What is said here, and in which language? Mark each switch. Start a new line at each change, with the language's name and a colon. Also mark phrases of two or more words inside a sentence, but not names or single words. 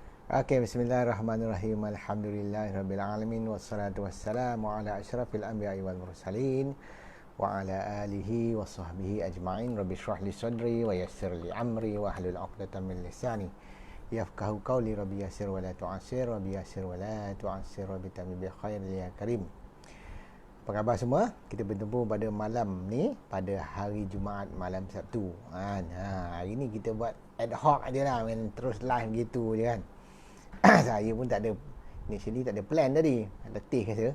Malay: Okey,
Arabic: بسم الله الرحمن الرحيم. الحمد لله رب والصلاة والسلام على أشرف الأنبياء والمرسلين وعلى آله وصحبه أجمعين. رب اشرح لي صدري ويسر لي أمري واحلل عقدة من لساني يفقهوا قولي. رب يسر ولا تعسر رب يسر ولا تعسر رب تمم بالخير يا كريم.
Malay: Apa khabar semua? Kita bertemu pada malam ni, pada hari Jumaat malam Sabtu. Hari ni kita buat
English: ad hoc
Malay: aje lah, main terus live gitu je kan. Saya pun tak ada, initially tak ada plan tadi, letih rasa.